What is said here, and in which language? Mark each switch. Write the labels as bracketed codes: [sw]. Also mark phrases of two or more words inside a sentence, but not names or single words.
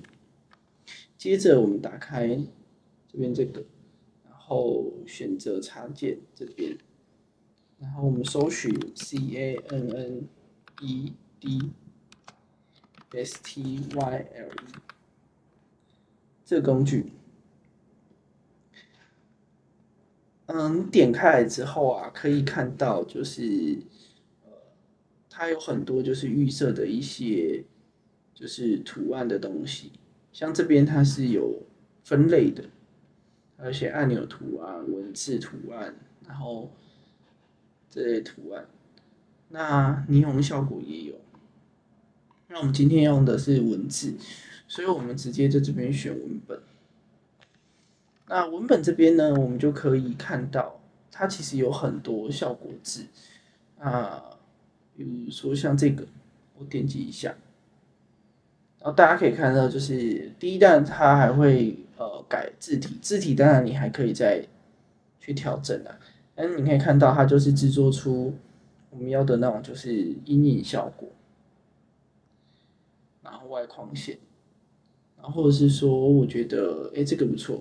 [zh] 接着我們打開這邊這個，然後選擇插件這邊，然後我們搜尋 CANNED STYLE 這個工具。點開來之後啊，可以看到就是它有很多就是預設的一些就是圖案的東西，像這邊它是有分類的，還有一些按鈕圖案、文字圖案，然後這類圖案。那霓虹效果也有。那我們今天用的是文字，所以我們直接在這邊選文本。那文本這邊呢，我們就可以看到，它其實有很多效果字啊，比如說像這個，我點擊一下，然後大家可以看到，就是第一彈它還會改字體，字體當然你還可以再去調整啊。但是你可以看到，它就是製作出我們要的那種就是陰影效果，然後外框線，然後或者是說我覺得這個不錯。